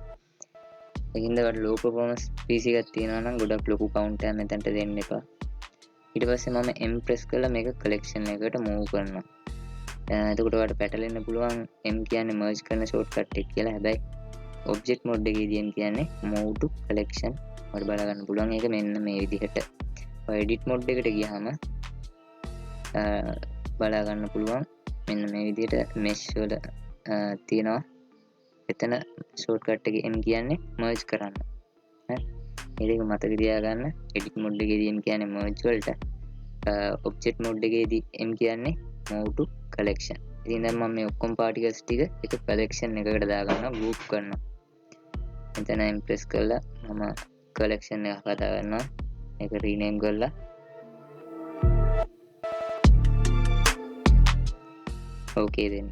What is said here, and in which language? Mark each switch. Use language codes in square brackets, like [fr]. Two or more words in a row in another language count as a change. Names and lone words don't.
[si] ඒකින්ද ඔයාලට [en] low performance PC [si] එකක් තියෙනවා නම් ගොඩක් ලොකු count එකක් මෙතනට දෙන්න එපා. ඊට පස්සේ මම M press කරලා මේක collection එකට move කරනවා. එතකොට ඔයාලට පැටලෙන්න පුළුවන් M කියන්නේ merge කරන shortcut එක කියලා. හැබැයි [en] object mode [si] එකේදී M කියන්නේ [en] move to collection. [si] ඔයාලට බලා ගන්න පුළුවන් ඒක මෙන්න මේ විදිහට. ඔය [en] edit mode [si] එකට ගියාම බලා ගන්න පුළුවන් මෙන්න මේ විදිහට mesh වල තියෙනවා. එතන shortcut එකේ M කියන්නේ merge කරන්න. හරි. මේක මතක තියාගන්න. [en] edit mode [si] එකේදී M කියන්නේ merge වලට [en] object mode [si] එකේදී M කියන්නේ [en] move to collection. [si] ඉතින් දැන් මම මේ ඔක්කොම particles ටික එක collection එකකට දාගන්නවා group කරනවා. එතන M press කරලා මම collection එකක් හදා ගන්නවා. ඒක rename කරලා okay දෙන්න.